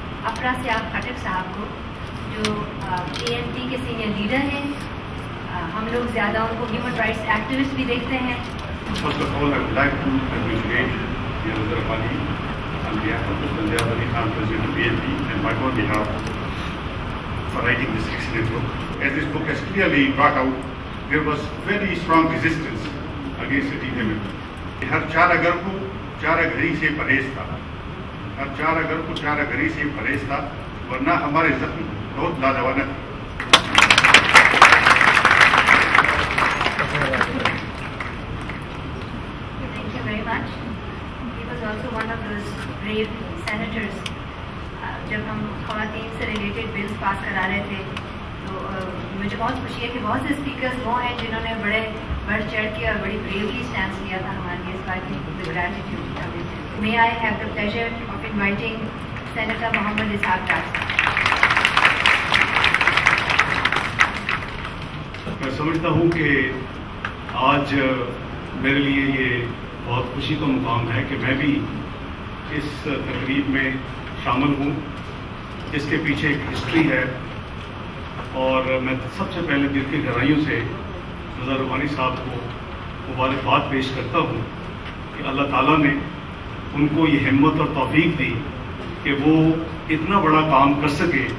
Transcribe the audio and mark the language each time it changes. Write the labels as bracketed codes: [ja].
[ur] افرا سیاب خٹک صاحب کو جو ANP کے سینئر لیڈر ہیں. ہم لوگ زیادہ ان کو ہیومن رائٹس ایکٹیوسٹ بھی دیکھتے ہیں. [en] First of all, I would like to congratulate Mir Nazar Abadi on behalf of Mr. Zia Ali Khan, President of ANP, and my own behalf for writing this excellent book. As this book has clearly brought out, there was very strong resistance against the development. [ur] ہر چارہ گر کو چارہ گھری سے پرہیز تھا. ہر چارہ گر کو چارہ گھری سے پرہیز تھا, ورنہ ہمارے زخم بہت لادوانہ تھے. [en] Thank you very much. He was also one of those brave senators. [ur] جب ہم خواتین سے ریلیٹڈ بلز پاس کرا رہے تھے تو مجھے بہت خوشی ہے کہ بہت سے اسپیکرز وہ ہیں جنہوں نے بڑھ چڑھ کے اور بڑی بریولی اسٹینڈ لیا تھا ہمارے لیے. اس بات کی gratitude. [en] May I have the pleasure of inviting Senator Mohammad Ishaq Dar. [ur] میں سمجھتا ہوں کہ آج میرے لیے یہ بہت خوشی کا مقام ہے کہ میں بھی اس تقریب میں شامل ہوں. اس کے پیچھے ایک ہسٹری ہے, اور میں سب سے پہلے دل کی گہرائیوں سے نظر ربانی صاحب کو مبارکباد پیش کرتا ہوں کہ اللہ تعالیٰ نے ان کو یہ ہمت اور توفیق دی کہ وہ اتنا بڑا کام کر سکے.